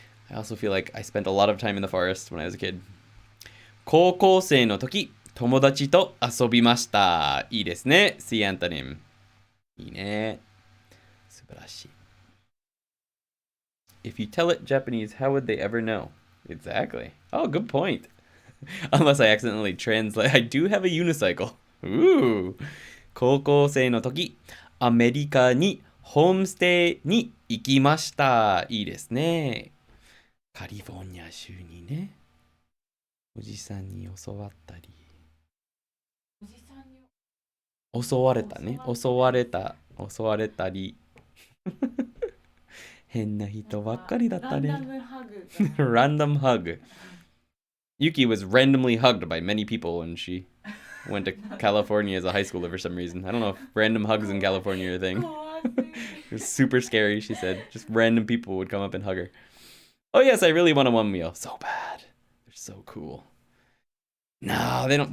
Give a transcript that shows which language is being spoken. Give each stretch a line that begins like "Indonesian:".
English: I also feel like I spent a lot of time in the forest when I was a kid.
Japanese: 高校生の時、友達と遊びました。いいですね、シーアンタニム。いいね。素晴らしい。
English: If you tell it Japanese, how would they ever know? Exactly. Oh, good point. Unless I accidentally translate. I do have a unicycle. Ooh.
Japanese: 高校生の時、アメリカにホームステイに行きました。いいですね。カリフォルニア州にね。おじさんに襲わったり。襲われたね。襲われたり。変な人ばっかりだったね。
English: Random hug. Yuki was randomly hugged by many people when she went to California as a high schooler for some reason. I don't know if random hugs in California are a thing. It was super scary, she said. Just random people would come up and hug her. Oh yes, I really want a one wheel. So bad. They're so cool. No, they don't.